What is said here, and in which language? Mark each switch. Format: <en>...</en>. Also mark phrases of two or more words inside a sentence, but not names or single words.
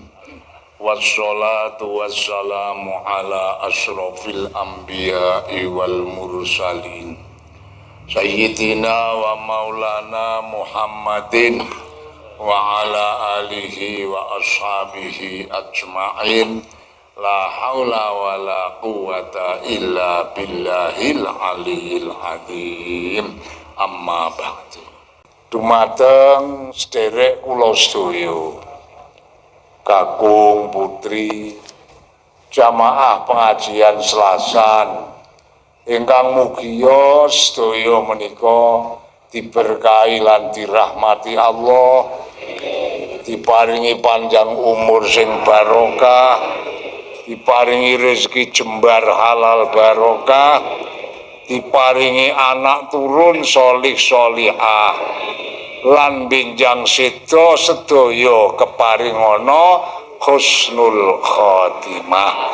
<ar>والصلاة والسلام على أشرف الأنبياء والمرسلين سيدنا ومولانا محمد وعلى آله وأصحابه أجمعين. لا حول ولا قوة إلا بالله العلي العظيم. أما بعد.</ar> <jv>Dumateng sederek kula sedaya kakung putri jamaah pengajian Selasan ingkang mugia sedaya menika diberkahi lan dirahmati Allah, diparingi panjang umur sing barokah, diparingi rezeki jembar halal barokah, diparingi anak turun solih solihah lan benjang sedo sedaya keparingana</jv> <ar>حسن الخاتمة.</ar>